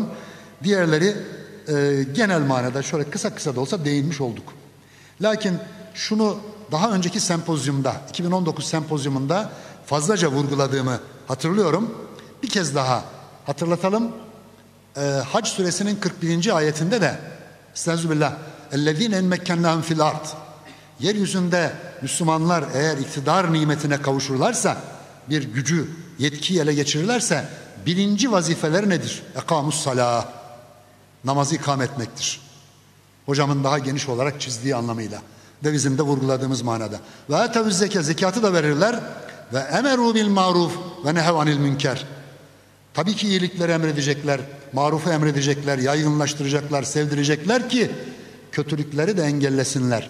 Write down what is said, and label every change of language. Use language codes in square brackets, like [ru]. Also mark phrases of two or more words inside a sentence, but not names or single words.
[tr] Diğerleri genel manada şöyle kısa kısa da olsa değinmiş olduk. Lakin şunu daha önceki sempozyumda, 2019 sempozyumunda fazlaca vurguladığımı hatırlıyorum. Bir kez daha hatırlatalım. Hac suresinin 41. ayetinde de Estağfirullah. [ar] اَلَّذ۪ينَ اَنْمَكَّنَّهُمْ فِي الْاَرْضِ [tr] Yeryüzünde Müslümanlar eğer iktidar nimetine kavuşurlarsa, bir gücü, yetkiyi ele geçirirlerse birinci vazifeleri nedir? [ar] اَقَامُ الصَّلَاةِ [tr] Namazı ikame etmektir. Hocamın daha geniş olarak çizdiği anlamıyla ve bizim de vurguladığımız manada. [ar] وآتوا الزكاة, [tr] zekatı da verirler. [ar] وأمروا بالمعروف ونهوا عن المنكر. [tr] Tabii ki iyilikleri emredecekler, marufu emredecekler, yaygınlaştıracaklar, sevdirecekler ki kötülükleri de engellesinler.